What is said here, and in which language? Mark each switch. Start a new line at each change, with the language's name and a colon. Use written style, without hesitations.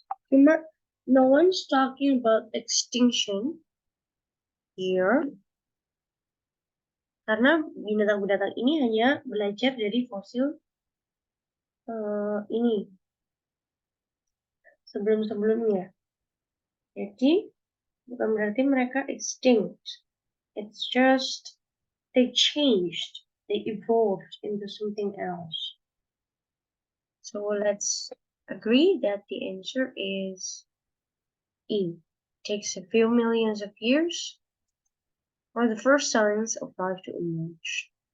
English: Cuma no one's talking about extinction here.
Indonesian: Karena binatang-binatang ini hanya belajar dari fosil ini sebelum-sebelumnya. Jadi bukan berarti mereka extinct.
English: It's just they changed, they evolved into something else. So let's agree that the answer is E. It takes a few millions of years for the first signs of life to emerge.